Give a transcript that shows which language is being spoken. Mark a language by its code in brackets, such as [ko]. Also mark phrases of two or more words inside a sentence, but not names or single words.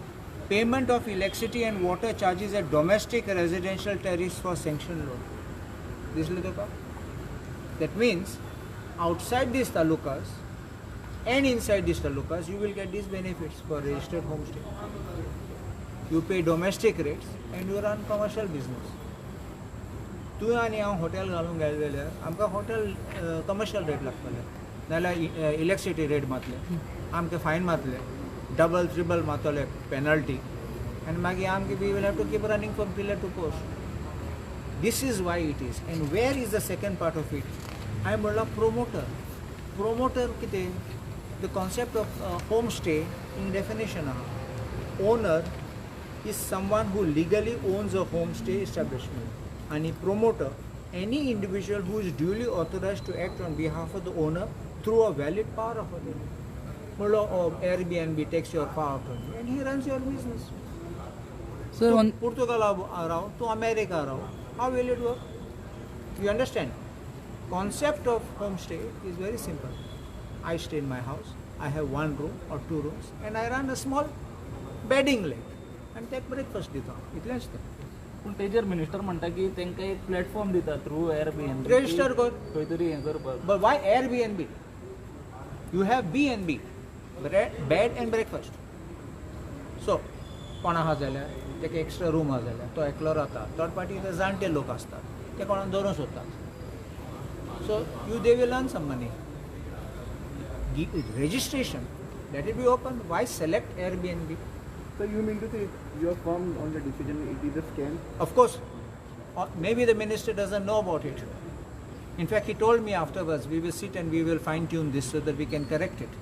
[en] Payment of electricity and water charges at domestic residential tariffs for sanctioned loan. This is that means outside these talukas and inside these talukas you will get these benefits for registered homestay. You pay domestic rates and you run commercial business. [kok] तूं आनी हांव हॉटेल घालूंक गेले जाल्यार आमकां [en] hotel commercial rate [kok] लागतले नाल्यार [en] electricity rate [kok] मारतले आमकां फायन मारतले [en] double triple [kok] मारतले पेनल्टी आनी मागीर आमकां [en] we will have to keep running from pillar to post this is why it is and where is the second part of it [kok] हांवें म्हणलां प्रोमोटर कितें [en] the concept of home stay in definition आहा owner is someone who legally owns a home stay establishment and a promoter, any individual who is duly authorized to act on behalf of the owner through a valid power of attorney. Airbnb takes your power of attorney and he runs your business. Sir, on Portugal to America, how will it work? You understand? Concept of homestay is very simple. I stay in my house, I have one room or two rooms and I run a small bedding lake and take breakfast dita. [kok] Itlesh ते. पण तेजेर मिनिस्टर म्हणटा की तांकां एक प्लॅटफॉर्म दिता थ्रू Airbnb Register कर खंय तरी हें करपाक [en] But why Airbnb? You have B&B, bed and breakfast. So, [kok] कोण आहा जाल्यार तेका एक्स्ट्रा रूम आहा जाल्यार तो एकलो रावता [en] third party [kok] ते जाणटे लोक आसतात ते कोणाक दवरूंक सोदतात [en] so they will earn some money. Registration, let it be open. Why select Airbnb? So you mean to say you are firm on the decision it is a scam? Of course. Maybe the minister doesn't know about it. In fact, he told me afterwards, we will sit and we will fine tune this so that we can correct it.